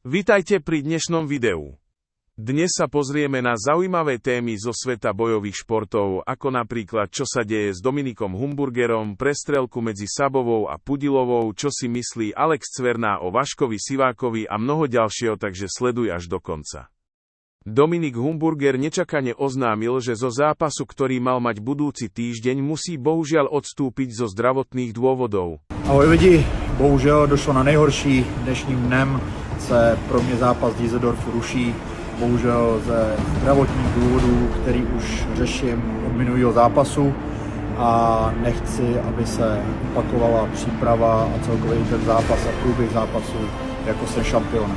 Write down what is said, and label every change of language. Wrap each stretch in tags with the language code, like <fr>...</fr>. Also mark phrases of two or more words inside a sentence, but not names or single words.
<sk>Vitajte pri dnešnom videu. Dnes sa pozrieme na zaujímavé témy zo sveta bojových športov, ako napríklad čo sa deje s Dominikom Humburgerom, prestrelku medzi Sabovou a Pudilovou, čo si myslí Alex Cverná o Vaškovi Sivákovi a mnoho ďalšieho, takže sleduj až do konca. Dominik Humburger nečakane oznámil, že zo zápasu, ktorý mal mať budúci týždeň, musí bohužiaľ odstúpiť zo zdravotných dôvodov.</sk> <cs>Ahoj lidi, bohužel došlo na nejhorší. Dnešním dnem se pro mě zápas Düsseldorfu ruší. Bohužel ze zdravotních důvodů, který už řeším od minulého zápasu a nechci, aby se opakovala příprava a celkově ten zápas a průběh zápasu, jako jsem šampionem.</cs>